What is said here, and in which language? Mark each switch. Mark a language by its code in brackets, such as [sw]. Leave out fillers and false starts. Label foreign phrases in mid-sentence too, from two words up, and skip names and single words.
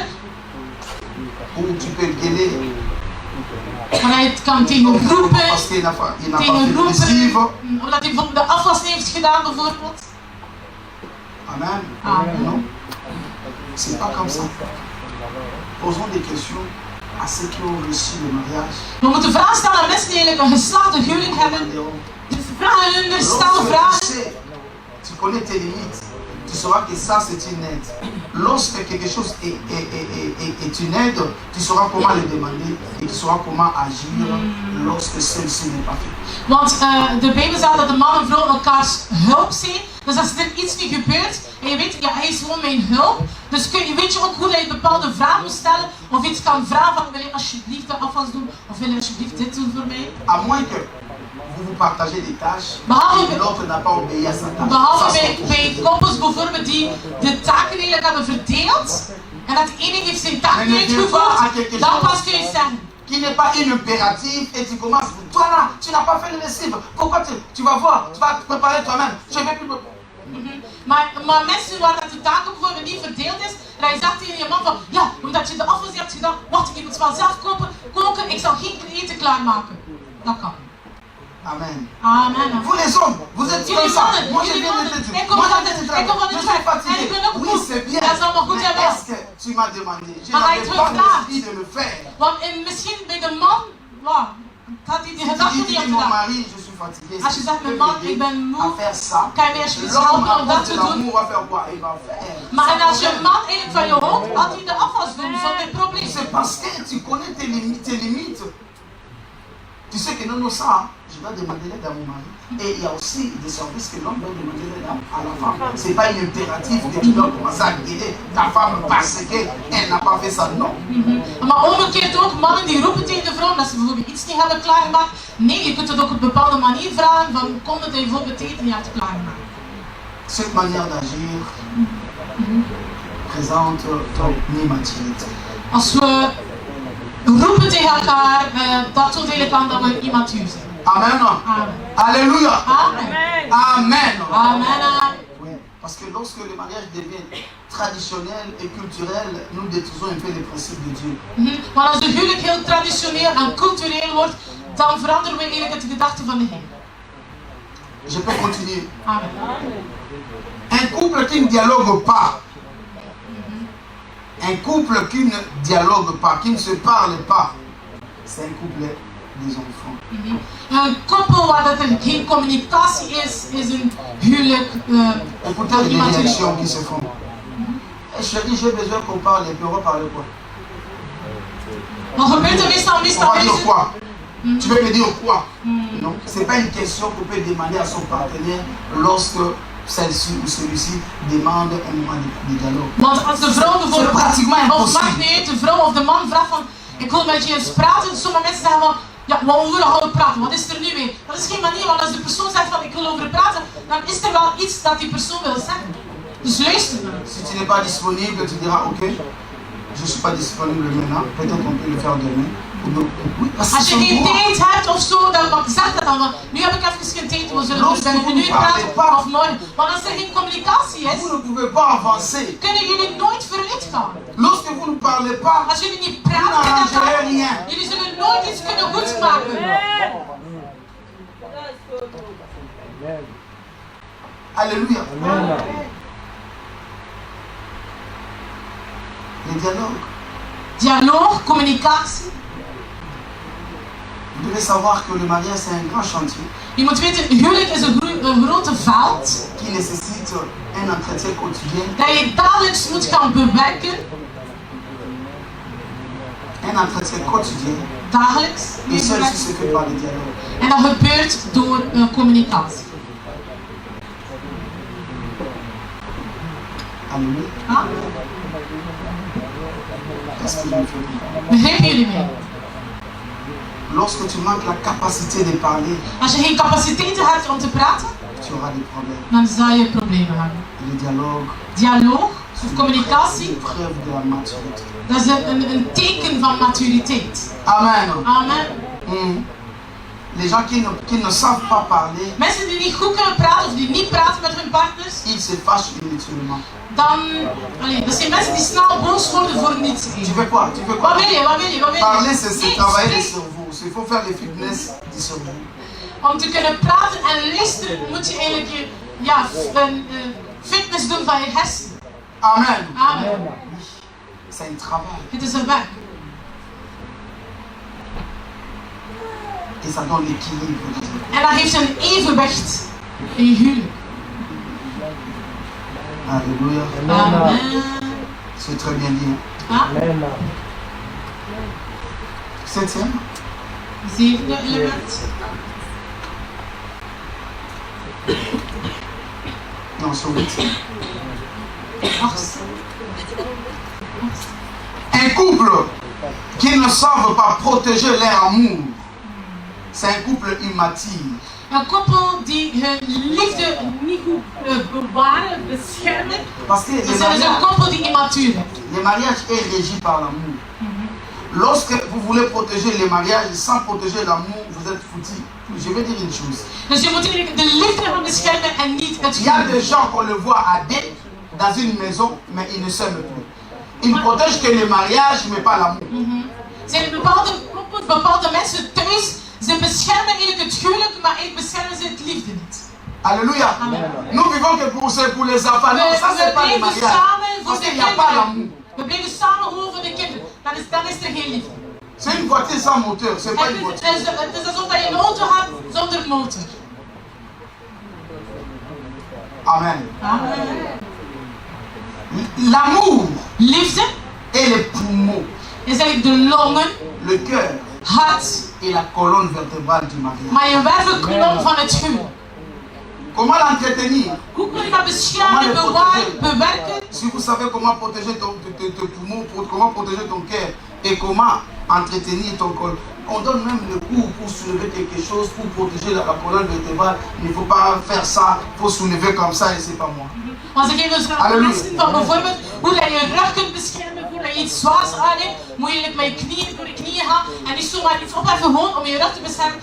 [fr] Où tu peux gueuler [nl] waar hij het kan tegen roepen, [fr] parce qu'il n'a pas fait de lessive. [nl] omdat hij de afwas heeft gedaan bijvoorbeeld. Amen. Amen. [fr] Non. C'est pas comme ça. Posons des questions à ceux qui ont reçu le mariage. [nl] We moeten vragen stellen aan mensen die eigenlijk een geslaagde huwelijk hebben. Dus vragen hun, stel [fr] Lorsque [nl] vragen. [fr] tu sais, tu connais tes limites, tu sauras que ça c'est une aide. Lorsque quelque chose est une aide, tu sauras comment le demander et tu sauras comment agir lorsque celle-ci n'est pas faite. [nl] Want de Bijbel zegt dat de man en vrouw elkaars hulp zijn. Dus als er iets niet gebeurt en je weet, ja, hij is gewoon mijn hulp. Dus weet je ook hoe je bepaalde vragen moet stellen. Of iets kan vragen van, wil je alsjeblieft de afwas doen? Of wil je alsjeblieft dit doen voor mij? [fr] À moins que vous partagez des tâches [nl] Behalve- [fr] et l'autre n'a pas obéi à sa tâche. [nl] Behalve [fr] Ça, [nl] bij koppels bijvoorbeeld die de taken eigenlijk hebben verdeeld. En dat de ene heeft zijn taak niet uitgevoerd. Dan pas kun je zeggen. [fr] qui n'est pas une impérative et tu commences, toi là, tu n'as pas fait le lessive, pourquoi tu vas voir, tu vas te préparer toi-même, je vais plus... [nl] Maar mensen waar dat de taken bijvoorbeeld niet verdeeld is, en hij zegt tegen je man van, ja, omdat je de afwas hebt gedaan, wacht, ik moet wel zelf koken, ik zal geen eten klaarmaken. Dat kan. Amen. Amen. [fr] Vous les hommes, vous êtes comme ça. Moi je viens de te dire. Moi je suis fatigué. Oui, c'est bien. Mais est-ce que tu m'as demandé? Je n'avais pas l'envie de le faire. [nl] Want misschien bij de man, wow, had hij die gedachte niet aan [fr] Mon [nl] gedaan. [fr] mari, je suis fatigué. [nl] Als je zegt, mijn man, ik ben [fr] À [nl] moe, [fr] faire ça. [nl] kan je me alsjeblieft [fr] L'homme [nl] helpen om dat [fr] à [nl] te [fr] cause de [nl] doen? [fr] l'amour va faire quoi? Il va faire. [nl] Maar en als je man eigenlijk van je houdt, had hij de afwas doen, zonder probleem. [fr] C'est parce que tu connais tes limites. Tu sais que non, ça, je dois demander l'aide à mon mari. Et il y a aussi des services que l'homme doit demander l'aide à la femme. Ce n'est pas un impératif que tu dois commencer à guérir ta femme parce qu'elle n'a pas fait ça. Non. [nl] Maar omgekeerd ook, mannen die roepen tegen de vrouw dat ze bijvoorbeeld iets niet hebben klaargemaakt. Nee, je kunt het ook op een bepaalde manier vragen van kom dat je bijvoorbeeld eten niet hebt klaargemaakt. [fr] Cette manière d'agir présente ton immaturité. [nl] Als we roepen tegen elkaar, dat toont eigenlijk aan dat we immatuur zijn. Amen. Amen. Alléluia. Amen. Amen. Amen. [fr] Oui, parce que lorsque le mariage devient traditionnel et culturel, nous détruisons un peu les principes de Dieu. [nl] Maar als de huwelijk heel traditioneel en cultureel wordt, dan veranderen we eigenlijk de gedachte van de Heer. [fr] Je peux continuer. Amen. Un couple qui ne dialogue pas. Un couple qui ne dialogue pas, qui ne se parle pas, c'est un couple des enfants. [nl] Een koppel waar dat er geen communicatie is een huwelijk [fr] Écoutez les réactions qui se font. Hey chérie, j'ai besoin qu'on parle et puis on va parler quoi? [nl] Wat gebeurt er meestal? [fr] On va dire quoi? Tu veux me dire quoi? Non, ce n'est pas une question qu'on peut demander à son partenaire lorsque celle-ci ou celui-ci demande un moment de dialogue. [nl] Want als de vrouw bijvoorbeeld, [fr] pratiquement [nl] of [fr] impossible. [nl] maakt niet uit, de vrouw of de man vraagt van ik wil met je eens praten. Sommige mensen zeggen van ja, waarover gaan we praten? Wat is er nu mee? Dat is geen manier, want als de persoon zegt van ik wil over praten, dan is er wel iets dat die persoon wil zeggen. Dus luister dan. [fr] Si tu n'es pas disponible, tu diras ok, je ne suis pas disponible maintenant, peut-être on peut le faire demain. Oui, parce [nl] Als je [fr] que [nl] geen tijd hebt of zo, dan zeg dat dan. Nu heb ik even geen tijd, we zullen dus binnen een minuut praten of morgen. Maar als er geen communicatie is, [fr] vous ne pouvez pas avancer. [nl] kunnen jullie nooit vooruit gaan. [fr] Lorsque vous ne parlez pas, [nl] Als jullie niet [fr] vous [nl] praten met [fr] n'arrangerez [nl] elkaar, [fr] rien. [nl] jullie zullen nooit iets kunnen goedmaken. [fr] Alléluia. Le dialogue. [nl] Dialoog, communicatie. [fr] Vous devez savoir que le mariage c'est un grand chantier [nl] Je moet weten, huwelijk is een grote veld [fr] qui nécessite un entretien quotidien, [nl] dat je dagelijks moet gaan bewerken. [fr] un entretien quotidien. [nl] Dagelijks. [fr] Et celle-ci se fait par le dialogue. [nl] En dat gebeurt door communicatie. [fr] Alléluia. Ah? Est-ce que je me fais comprendre? [nl] Begrijpen jullie mij? [fr] Lorsque tu manques la capacité de parler, [nl] Als je geen capaciteiten hebt om te praten, [fr] tu auras des problèmes. [nl] dan zal je problemen hebben. [fr] Le dialogue, [nl] Dialoog of [fr] c'est [nl] communicatie, [fr] une preuve de la maturité. [nl] dat is een teken van maturiteit. Amen. Amen. [fr] Les gens qui ne savent pas parler, [nl] Mensen die niet goed kunnen praten of die niet praten met hun partners, [fr] ils se fâchent inutilement. [nl] dan... dat zijn mensen die snel boos worden voor niets. [fr] Tu veux quoi? Tu veux quoi? [nl] Wat wil je? Wat wil je? Wat wil je? [fr] Parler, c'est [nl] Nee, [fr] travailler le [nl] spreek. [fr] cerveau. Il faut faire les fitness du cerveau. [nl] Om te kunnen praten en luisteren moet je eigenlijk een fitness doen van je hersenen. Amen. Amen. [fr] C'est un travail. [nl] Het is een werk. [fr] Et ça donne l'équilibre. [nl] En dat geeft een evenwicht in je huwelijk. [fr] Alléluia. Amen. C'est très bien dit. Amen. Septième. [nl] Zevende element. [fr] Non, c'est huitième. [nl] Achtste. [fr] Un couple qui ne savent pas protéger leur amour, c'est un couple immature. [nl] Een koppel die hun liefde niet goed bewaren, beschermen, [fr] Parce que [nl] dat is een koppel die immatuur is. [fr] le mariage est régi par l'amour. Lorsque vous voulez protéger le mariage sans protéger l'amour, vous êtes foutus. Je vais dire une chose. [nl] Dus je moet eigenlijk de liefde gaan beschermen en niet het [fr] Il y a [nl] geluk. [fr] des gens qu'on le voit à deux dans une maison, mais ils ne s'aiment plus. Ils ne protègent que le mariage, mais pas l'amour. [nl] Er zijn bepaalde koppels, bepaalde mensen thuis Ze beschermen eigenlijk het huwelijk, maar eigenlijk beschermen ze het liefde niet. [fr] Alléluia. Amen. Nous vivons que pour les enfants. Non, ça c'est pas le mariage. Parce qu'il n'y a pas l'amour. [nl] We blijven samen gewoon voor de kinderen. Dan is er geen liefde. [fr] C'est une voiture sans moteur, c'est pas une voiture. [nl] Het is alsof je een auto hebt zonder motor. Amen. Amen. [fr] L'amour [nl] Liefde [fr] est le poumon, [nl] is eigenlijk de longen, [fr] le cœur [nl] hart, [fr] et la colonne vertébrale du mariage. [nl] maar je wervelkolom van het huwelijk. [fr] Comment l'entretenir? [nl] Hoe kun je dat beschermen, bewaren, bewerken? [fr] Si vous savez comment protéger ton poumon, comment protéger ton cœur et comment entretenir ton col. On donne même le cours pour soulever quelque chose, pour protéger la colonne vertébrale. Il ne faut pas faire ça, il faut soulever comme ça et c'est pas moi. [nl] Want ze geven dus mensen van bijvoorbeeld hoe dat je rug kunt beschermen, hoe dat je iets zwaars aanneemt, moet je met je knieën door de knieën gaan en niet zomaar iets opheffen gewoon om je rug te beschermen.